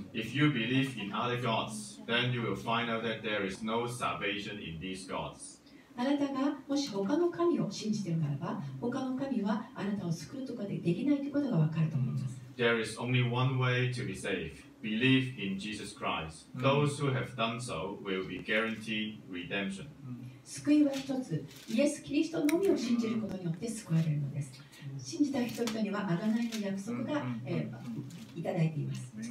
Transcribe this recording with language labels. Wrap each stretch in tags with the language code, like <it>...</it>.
<en>If you believe in other gods, then you will find out that there is no salvation in these gods.</en> <ja>あなたがもし他の神を信じているならば、他の神はあなたを救うとかできないということが分かると思います。</ja> <en>There is only one way to be saved. Believe in Jesus Christ. Those who have done so will be guaranteed redemption.</en> <ja>救いは一つ、イエス・キリストのみを信じることによって救われるのです。信じた人々には贖いの約束が、いただいています。</ja>